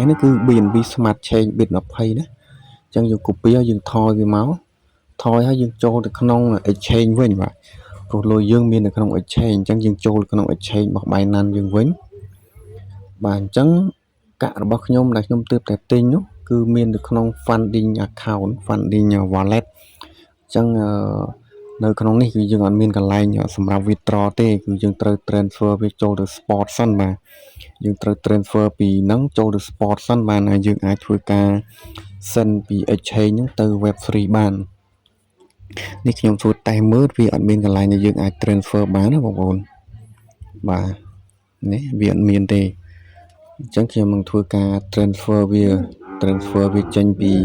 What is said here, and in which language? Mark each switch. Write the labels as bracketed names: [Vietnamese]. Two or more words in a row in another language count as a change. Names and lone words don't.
[Khmer] នេះគឺ BNB Smart Chain Bit 20 ណាអញ្ចឹងយើង copy ហើយយើងថយវាមកថយហើយយើងចូលទៅក្នុង exchange វិញបាទព្រោះលុយយើងមាននៅក្នុង exchange អញ្ចឹងយើងចូល ក្នុង exchange របស់ Binance យើងវិញបាទអញ្ចឹងកាក់របស់ខ្ញុំដែលខ្ញុំទើបតែទិញនោះគឺមាននៅក្នុង [English] funding account funding [Khmer] wallet អញ្ចឹងនៅក្នុងនេះគឺយើងអត់មានកន្លែងសម្រាប់ withdraw ទេគឺយើងត្រូវ transfer វាចូលទៅ spot សិនបាទយើងត្រូវ transfer ពីហ្នឹងចូលទៅ spot សិនបានហើយយើងអាចធ្វើការ send ពី exchange ហ្នឹងទៅ web3 បាននេះខ្ញុំធ្វើតេស្តមើលវាអត់មានកន្លែងដែលយើងអាច transfer បានណាបងប្អូនបាទនេះវាអត់មានទេអញ្ចឹងខ្ញុំនឹងធ្វើការ transfer វាចេញពី